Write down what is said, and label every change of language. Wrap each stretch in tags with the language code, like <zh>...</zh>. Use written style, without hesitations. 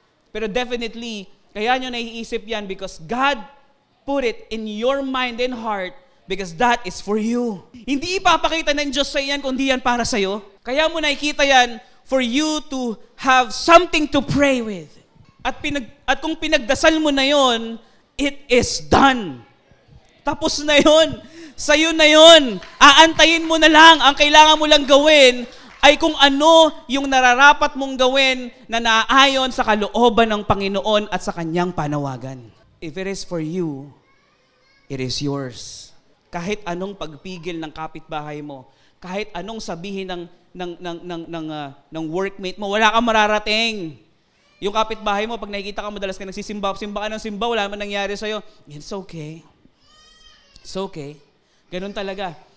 <tl>Pero</tl> <en>definitely,</en> <tl>kaya nyo naiisip yan</tl> <en>because God put it in your mind and heart because that is for you.</en> <tl>Hindi ipapakita ng Diyos sa yan kung di yan para sa'yo. Kaya mo nakikita yan</tl> <en>for you to have something to pray with.</en> <tl>At kung pinagdasal mo na yon,</tl> <en>it is done.</en> <tl>Tapos na yon. Sa'yo na yon. Aantayin mo na lang. Ang kailangan mo lang gawin ay kung ano yung nararapat mong gawin na naaayon sa kalooban ng Panginoon at sa Kanyang panawagan.</tl> <en>If it is for you, it is yours.</en> <tl>Kahit anong pagpigil ng kapitbahay mo, kahit anong sabihin ng workmate mo, wala kang mararating. Yung kapitbahay mo, pag nakikita ka madalas ka nagsisimba ka ng simba, wala man nangyari sa'yo,</tl> <en>it's okay. It's okay.</en> <tl>Ganun talaga.</tl>